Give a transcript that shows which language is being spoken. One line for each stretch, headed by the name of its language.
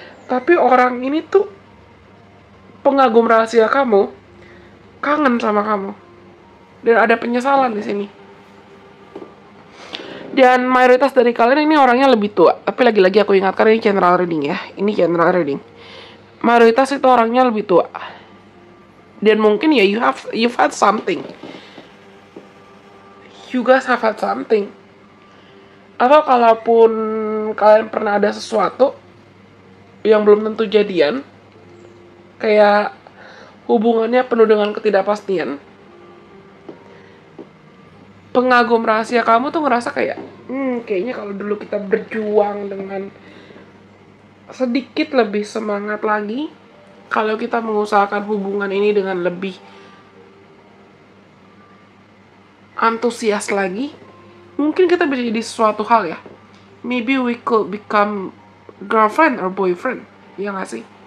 Indonesian: Tapi orang ini tuh pengagum rahasia kamu, kangen sama kamu, dan ada penyesalan di sini. Dan mayoritas dari kalian ini orangnya lebih tua. Tapi lagi-lagi aku ingatkan ini general reading ya. Ini general reading. Mayoritas itu orangnya lebih tua. Dan mungkin ya
English: you've had something. You guys have had something.
Indonesian: Atau kalaupun kalian pernah ada sesuatu yang belum tentu jadian, kayak hubungannya penuh dengan ketidakpastian, pengagum rahasia kamu tuh ngerasa kayak, kayaknya kalau dulu kita berjuang dengan sedikit lebih semangat lagi, kalau kita mengusahakan hubungan ini dengan lebih antusias lagi, mungkin kita bisa jadi sesuatu hal ya.
English: Maybe we could become girlfriend or boyfriend,
Indonesian: ya nggak sih?